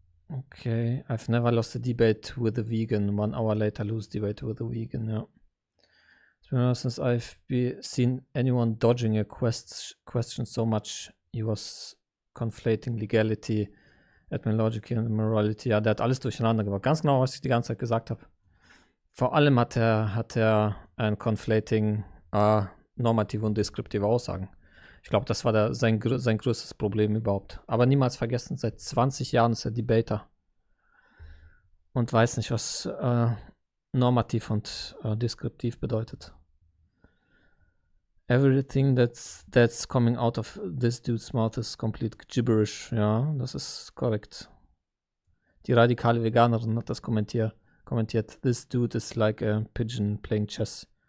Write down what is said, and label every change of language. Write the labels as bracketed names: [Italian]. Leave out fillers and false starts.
[English] Okay, I've never lost a debate with a vegan. 1 hour later, lose debate with a vegan, ja. It's been a while since I've seen anyone dodging a question so much. He was conflating legality, etymology and morality. [German] Ja, der hat alles durcheinander gebracht. Ganz genau, was ich die ganze Zeit gesagt habe. Vor allem hat er ein Conflating normative und deskriptive Aussagen. Ich glaube, das war sein größtes Problem überhaupt. Aber niemals vergessen, seit 20 Jahren ist er Debater. Und weiß nicht, was normativ und deskriptiv bedeutet. [English] Everything that's coming out of this dude's mouth is complete gibberish. [German] Ja, das ist korrekt. Die radikale Veganerin hat das kommentiert. [English] This dude is like a pigeon playing chess.